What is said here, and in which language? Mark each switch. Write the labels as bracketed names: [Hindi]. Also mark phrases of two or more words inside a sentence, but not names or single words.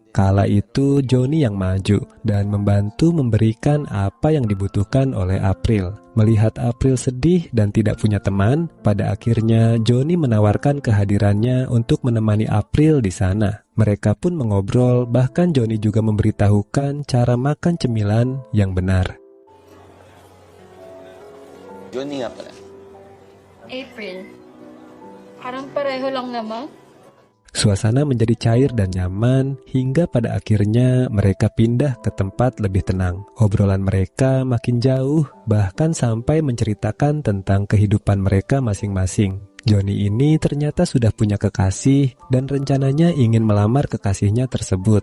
[Indonesian] Kala itu, Johnny yang maju dan membantu memberikan apa yang dibutuhkan oleh April. Melihat April sedih dan tidak punya teman, pada akhirnya Johnny menawarkan kehadirannya untuk menemani April di sana. Mereka pun mengobrol, bahkan Johnny juga memberitahukan cara makan cemilan yang benar. [Filipino] Johnny nga pala. April. Parang pareho lang naman. [Indonesian] Suasana menjadi cair dan nyaman hingga pada akhirnya mereka pindah ke tempat lebih tenang. Obrolan mereka makin jauh, bahkan sampai menceritakan tentang kehidupan mereka masing-masing. Johnny ini ternyata sudah punya kekasih dan rencananya ingin melamar kekasihnya tersebut.